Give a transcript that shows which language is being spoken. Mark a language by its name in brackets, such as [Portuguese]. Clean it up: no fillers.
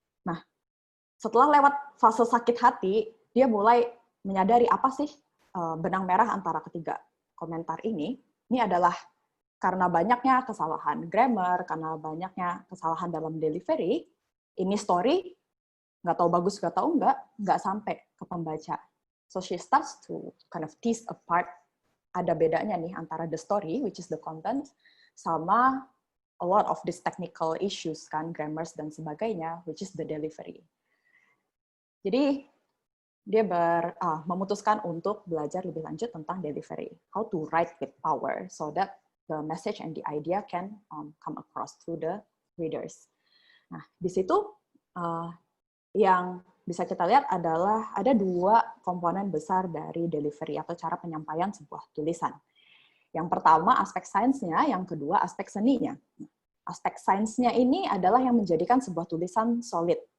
[Indonesian] Nah, setelah lewat fase sakit hati, dia mulai menyadari apa sih benang merah antara ketiga komentar ini. Ini adalah karena banyaknya kesalahan grammar, karena banyaknya kesalahan dalam delivery, ini story, nggak tahu bagus, nggak tahu nggak sampai ke pembaca. [English] So she starts to kind of tease apart, [Indonesian] ada bedanya nih antara [English] the story, which is the content, sama a lot of these technical issues, kan, grammars [Indonesian] dan sebagainya, [English] which is the delivery. [Indonesian] Jadi, dia memutuskan untuk belajar lebih lanjut tentang delivery. [English] How to write with power, so that the message and the idea can come across to the readers. [Indonesian] Nah, di situ yang bisa kita lihat adalah ada dua komponen besar dari delivery atau cara penyampaian sebuah tulisan. Yang pertama aspek sainsnya, yang kedua aspek seninya. Aspek sainsnya ini adalah yang menjadikan sebuah tulisan solid.